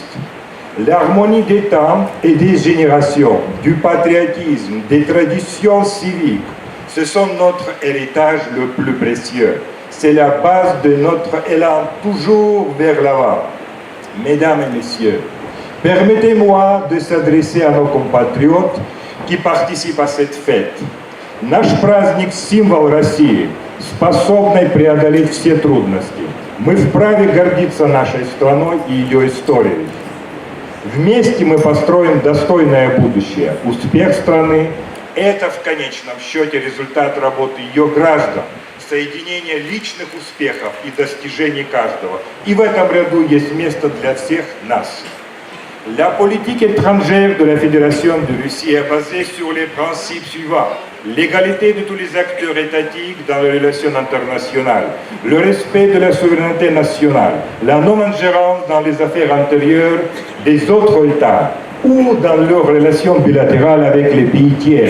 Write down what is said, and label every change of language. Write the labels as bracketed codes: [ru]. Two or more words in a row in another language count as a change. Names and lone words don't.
[fr] L'harmonie des temps et des générations, du patriotisme, des traditions civiques, ce sont notre héritage le plus précieux. C'est la base de notre élan toujours vers l'avant. Mesdames et messieurs, permettez-moi de s'adresser à nos compatriotes qui participent à cette fête. [ru] Наш праздник – символ России, способной преодолеть все трудности. Мы вправе гордиться нашей страной и ее историей. Вместе мы построим достойное будущее. Успех страны – это в конечном счете результат работы ее граждан, соединение личных успехов и достижений каждого. И в этом ряду есть место для всех нас. [fr] La politique étrangère de la Fédération de Russie est basée sur les principes suivants. L'égalité de tous les acteurs étatiques dans les relations internationales, le respect de la souveraineté nationale, la non-ingérence dans les affaires intérieures des autres États ou dans leurs relations bilatérales avec les pays tiers.